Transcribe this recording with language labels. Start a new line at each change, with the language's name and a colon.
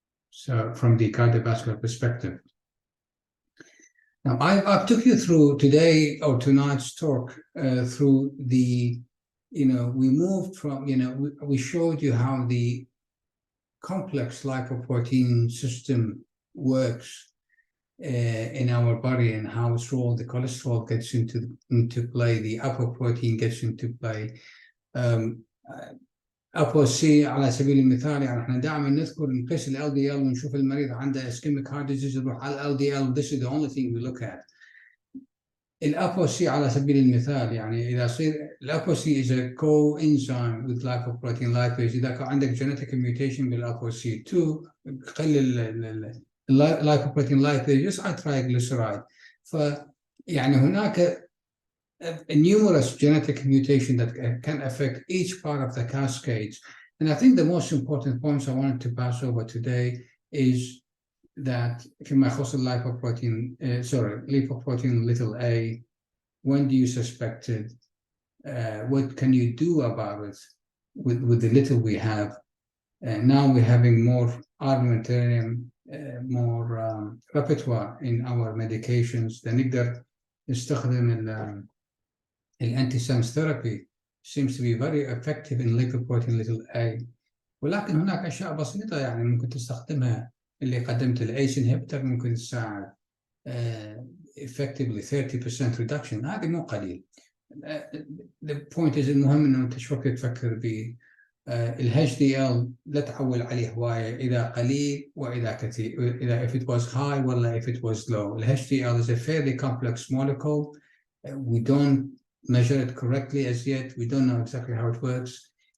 English: So from the cardiovascular perspective. Now, I took you through today or tonight's talk through the, we moved from, we showed you how the complex lipoprotein system works in our body and how its role, the cholesterol gets into play, the apoprotein gets into play.
Arabic: أبو سي على سبيل المثال، يعني احنا دائما نذكر نقيس ال LDL ونشوف المريض عنده ischemic heart disease نروح على ال LDL.
English: This is the only thing we look at.
Arabic: الأبو سي على سبيل المثال، يعني إذا صير الأبو سي
English: is a coenzyme with lipoprotein lipase.
Arabic: إذا كان عندك genetic mutation بالأبو سي 2 تقلل lipoprotein lipase يصعد triglyceride. فيعني هناك
English: numerous genetic mutation that can affect each part of the cascades. And I think the most important points I wanted to pass over today is that
Arabic: فيما يخص
English: lipoprotein, lipoprotein little a, when do you suspect it? What can you do about it with the little we have? Now we're having more armamentarium, more repertoire in our medications.
Arabic: نقدر نستخدم
English: الانتي-sense therapy seems to be very effective in lipoprotein little a.
Arabic: ولكن هناك أشياء بسيطة يعني ممكن تستخدمها. اللي قدمت الACE inhibitor ممكن تساعد effectively 30% reduction. هذه مو قليل.
English: The point is
Arabic: المهم إنه أنت شو تفكر به. HDL لا تعول عليه هواية، إذا قليل وإذا كثير، إذا
English: if it was high
Arabic: ولا
English: if it was low. HDL is a fairly complex molecule. We don't measure it correctly as yet. We don't know exactly how it works.